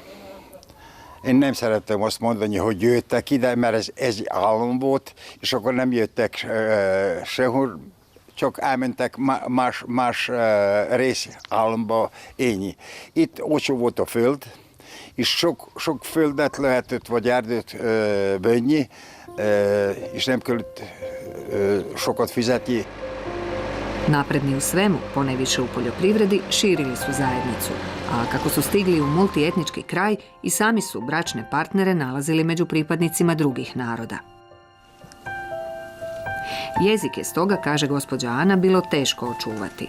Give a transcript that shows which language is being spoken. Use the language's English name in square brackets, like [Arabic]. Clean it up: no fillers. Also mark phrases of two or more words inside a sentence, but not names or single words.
[Hungarian] Én nem szerettem azt mondani, hogy jöttek ide, mert ez egy állam volt, és akkor nem jöttek sehol, csak elmentek más részállamba élni. Itt olcsó volt a föld, és sok földet lehetett, vagy erdőt venni, és nem kellett sokat fizetni. [Croatian] Napredni u svemu, ponajviše u poljoprivredi, širili su zajednicu, a kako su stigli u multietnički kraj, i sami su bračne partnere nalazili među pripadnicima drugih naroda. Jezik je stoga, kaže gospođa Ana, bilo teško očuvati.